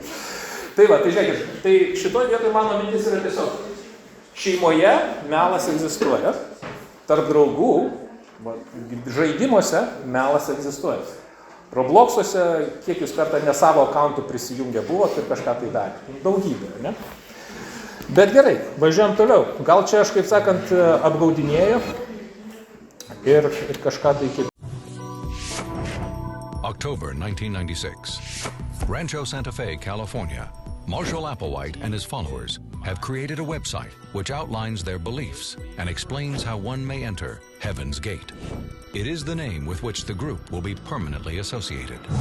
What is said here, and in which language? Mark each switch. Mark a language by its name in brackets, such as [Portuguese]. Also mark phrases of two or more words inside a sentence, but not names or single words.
[Lithuanian] Tai va, tai žiūrėkit, tai šitoje vietoje mano mintis yra tiesiog, šeimoje melas egzistuoja, tarp draugų, žaidimuose melas egzistuoja. Robloxuose, kiek jūs kartą ne savo akauntų prisijungę buvot ir kažką tai darė. Daugybė, ne? Bet gerai, važiuojam toliau. Gal čia aš, kaip sakant, apgaudinėju ir kažką tai kaip. [English] October 1996. Rancho Santa Fe, California. Marshall Applewhite and his followers have created a website which outlines their beliefs and explains how one may enter Heaven's Gate. It is the name with which the group will be permanently associated.